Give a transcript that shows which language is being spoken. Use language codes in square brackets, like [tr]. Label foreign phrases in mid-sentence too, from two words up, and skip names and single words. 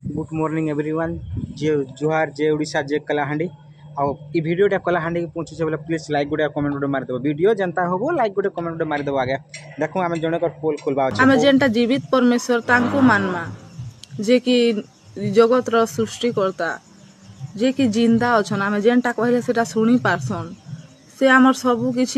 [en] Good morning everyone. [or] ଜେ ଜୁହାର ଜେ ଓଡ଼ିଶା ଜେ କଳାହାଣ୍ଡି ଆଉ ଈ ଭିଡିଓଟା କଳାହାଣ୍ଡି କେ ପହୁଞ୍ଚେ ବୋଲେ [en] please like [or] ଗୋଟେ କମେଣ୍ଟ ଗୋଟେ ମାରିଦେବ ଭିଡିଓ ଜନତା ହୋ ଲାଇକ ଗୋଟେ କମେଣ୍ଟ ଗୋଟେ ମାରିଦେବ। [hi] आगे देखो आम जन पोल खोलवा [or] ଆମେ ଜେନଟା ଜୀବିତ ପରମେଶ୍ୱର ତାଙ୍କୁ ମାନମା ଜେ କି ଜଗତର ସୃଷ୍ଟିକର୍ତ୍ତା ଜେ କି ଜିନ୍ଦା ଅଛନ୍ ଆମେ ଜେନଟା କହଲେ ସେଟା ସୁନି ପାରସନ୍ ସେ ଆମର ସବୁ କିଛି